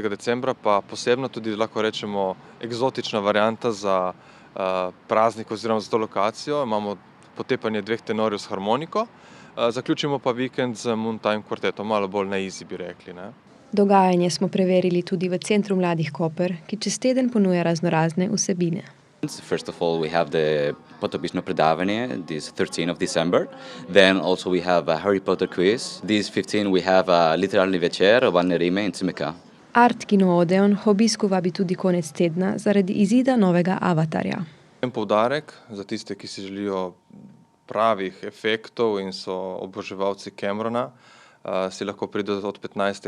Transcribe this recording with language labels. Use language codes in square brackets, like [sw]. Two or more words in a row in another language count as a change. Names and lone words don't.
[sl] decembra, pa posebno tudi lahko rečemo eksotična varianta za praznik oziroma za to lokacijo. Imamo potepanje 2 tenorjev s harmoniko, zaključimo pa vikend z Moontime kvartetom, malo bolj na easy bi rekli. Dogajanje smo preverili tudi v Centru mladih Koper, ki čez teden ponuja raznorazne vsebine. [en] First of all, we have the [sl] potopisno predavanje, [en] this 13th of December. Then also we have a Harry Potter quiz. This 15th we have a [sl] literarni večer o [en] Anne Rime in Cimeka. [sl] Art Kino Odeon obisku vabi tudi konec tedna zaradi izida novega Avatarja. En poudarek za tiste, ki si želijo pravih efektov in so oboževalci Camerona, si lahko pridejo od 15.